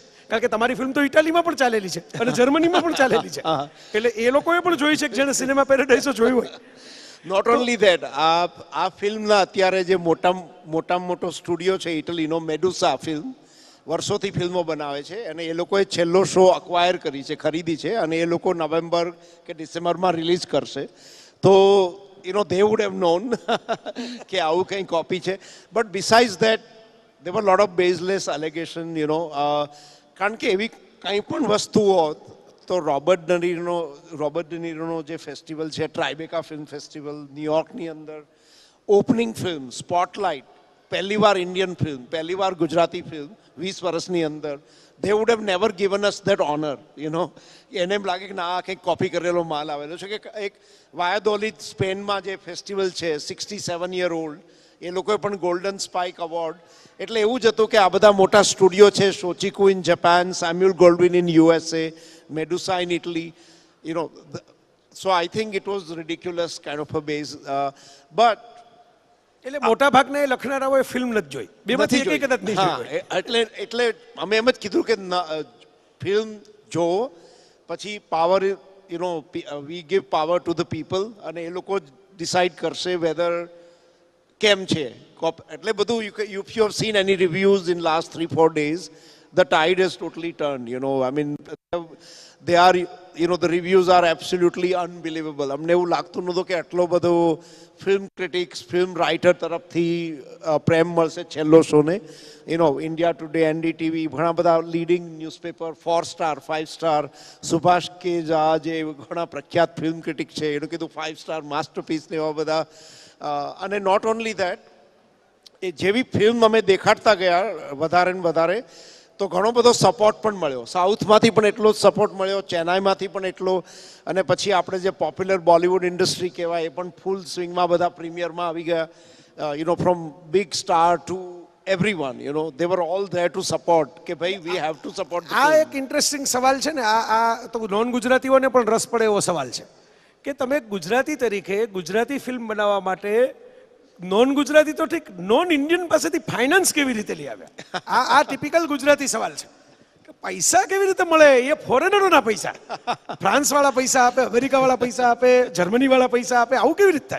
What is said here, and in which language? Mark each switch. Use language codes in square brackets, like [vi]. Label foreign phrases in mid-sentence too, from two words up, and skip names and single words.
[gu] કારણ કે તમારી ફિલ્મ તો ઇટાલીમાં પણ ચાલેલી છે અને જર્મનીમાં પણ ચાલેલી છે, એટલે એ લોકોએ પણ જોઈ છે કે જેને સિનેમા પેરેડાઇઝો જોયું હોય. [en] not only that, [gu] આ ફિલ્મના અત્યારે જે મોટામાં મોટો સ્ટુડિયો છે ઇટલીનો, મેડુસા ફિલ્મ, વર્ષોથી ફિલ્મો બનાવે છે અને એ લોકોએ છેલ્લો શો અક્વાયર કરી છે, ખરીદી છે, અને એ લોકો નવેમ્બર કે ડિસેમ્બરમાં રિલીઝ કરશે. તો [en] they would have known [gu] કે આવું કંઈ કોપી છે. [en] but besides that there were a lot of baseless allegation, [gu] કારણ કે એવી કંઈ પણ વસ્તુઓ તો રોબર્ટ ડ નીરોનો જે ફેસ્ટિવલ છે, ટ્રાઇબેકા ફિલ્મ ફેસ્ટિવલ ન્યુયોર્કની અંદર, [en] opening film spotlight, [gu] પહેલીવાર [en] Indian film, [gu] પહેલીવાર ગુજરાતી ફિલ્મ 20 વર્ષની અંદર, [en] they would have never given us that honor, [gu] એને એમ લાગે કે ના આ કંઈક કોપી કરેલો માલ આવેલો છે. કે એક વાયાદોલિદ સ્પેનમાં જે ફેસ્ટિવલ છે 67 [en] year old, [gu] એ લોકોએ પણ ગોલ્ડન સ્પાઇક એવોર્ડ. એટલે એવું જ હતું કે આ બધા મોટા સ્ટુડિયો છે, શોચિકુ ઇન જાપાન, સેમ્યુઅલ ગોલ્ડવિન ઇન USA, મેડુસા ઇન ઇટલી, [en] so I think it was ridiculous kind of a base, but [gu] એટલે મોટા ભાગના એ લખનારાઓએ ફિલ્મ નથી જોઈ, બેમાંથી એક કદાચ નહીં જોઈ. એટલે અમે એમ જ કીધું કે ફિલ્મ જોવો, પછી [en] power we give power to the people, [gu] અને એ લોકો ડિસાઇડ કરશે વેધર કેમ છે. એટલે બધું [en] if you have seen any reviews in last 3-4 days, the tide has totally turned, I mean they are, the reviews are absolutely unbelievable. [gu] અમને એવું લાગતું નહોતું કે આટલો બધો [en] film critics, film writer [gu] તરફથી પ્રેમ મળશે છેલ્લો શોને. ઇન્ડિયા ટુડે, NDTV, ઘણા બધા [en] leading newspaper, [gu] 4 સ્ટાર 5 સ્ટાર, સુભાષ કે ઝા જે ઘણા પ્રખ્યાત [en] film critic [gu] છે એનું કીધું 5 [en] star masterpiece [gu] ને એવા બધા. અને [en] not only that, [gu] એ જેવી ફિલ્મ અમે દેખાડતા ગયા વધારે ને વધારે, તો ઘણો બધો સપોર્ટ પણ મળ્યો. સાઉથમાંથી પણ એટલો જ સપોર્ટ મળ્યો, ચેન્નાઈમાંથી પણ એટલો, અને પછી આપણે જે [en] popular Bollywood industry [gu] કહેવાય એ પણ ફૂલ સ્વિંગમાં બધા પ્રીમિયરમાં આવી ગયા. [en] from big star to everyone, they were all there to support [gu] કે ભાઈ [en] we have to support the [gu] આ [en] film. [gu] એક ઇન્ટરેસ્ટિંગ સવાલ છે ને, આ તો નોન ગુજરાતીઓને પણ રસ પડે એવો સવાલ છે કે તમે ગુજરાતી તરીકે ગુજરાતી ફિલ્મ બનાવવા માટે નોન ગુજરાતી તો ઠીક, [en] non Indian [gu] પાસેથી ફાઇનાન્સ કેવી રીતે લઈ આવ્યા? આ ટિપિકલ ગુજરાતી સવાલ છે પૈસા કેવી રીતે મળે? એ ફોરેનરોના પૈસા, ફ્રાન્સ વાળા પૈસા આપે, અમેરિકા વાળા પૈસા આપે, જર્મની વાળા પૈસા આપે, આવું કેવી રીતે થાય?